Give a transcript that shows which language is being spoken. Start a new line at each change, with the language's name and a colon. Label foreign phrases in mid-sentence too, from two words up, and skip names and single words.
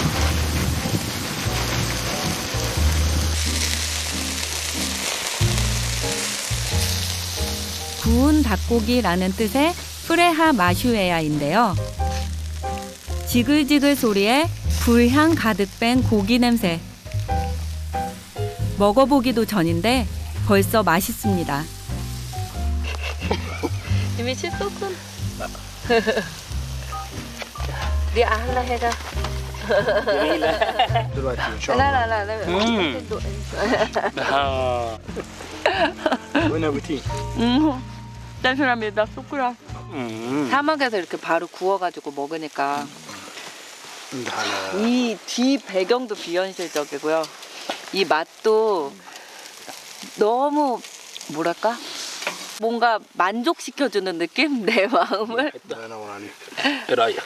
Korean: 구운 닭고기라는 뜻의 프레하 마슈에야인데요. 지글지글 소리에 불향 가득 뺀 고기 냄새. 먹어보기도 전인데 벌써 맛있습니다. 이미 씻었군.
Arabic: دي أحلى حاجة. دلوقتي ان شاء الله. لا لا لا وين ابوتي؟
Korean: 땡큐랍니다. 쑥구라. 사막에서 이렇게 바로 구워가지고 먹으니까 이 뒤 배경도 비현실적이고요. 이 맛도 너무 뭐랄까? 뭔가 만족시켜주는 느낌? 내 마음을.
Arabic: الله ينور عليك. ايه رايك؟